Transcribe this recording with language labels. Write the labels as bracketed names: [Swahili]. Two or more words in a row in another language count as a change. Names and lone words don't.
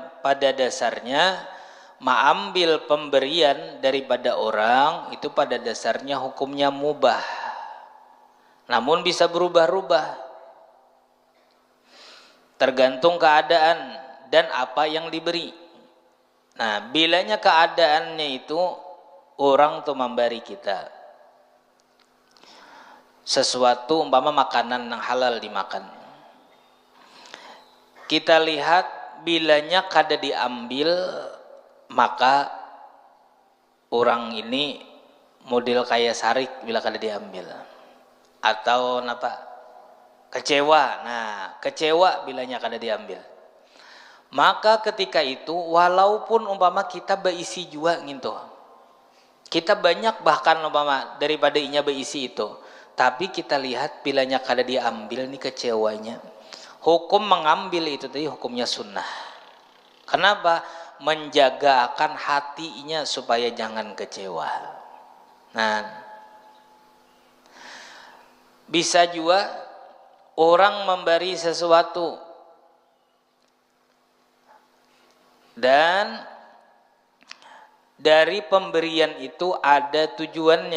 [Indonesian] Pada dasarnya mengambil pemberian daripada orang itu pada dasarnya hukumnya mubah, namun bisa berubah-ubah tergantung keadaan dan apa yang diberi. [Banjar] Nah, bilanya keadaannya itu orang tuh memberi kita sesuatu, umpama makanan yang halal dimakan, kita lihat bilanya kada diambil, maka orang ini model kayak sarik bila kada diambil, atau apa, kecewa. Nah, kecewa bilanya kada diambil, maka ketika itu walaupun umpama kita berisi juga gitu, kita banyak bahkan umpama daripada inya berisi itu, tapi kita lihat bilanya kada diambil nih kecewanya, [Indonesian] hukum mengambil itu tadi hukumnya sunnah. Kenapa? Menjaga akan hatinya supaya jangan kecewa. Nah, bisa juga orang memberi sesuatu dan dari pemberian itu ada tujuannya.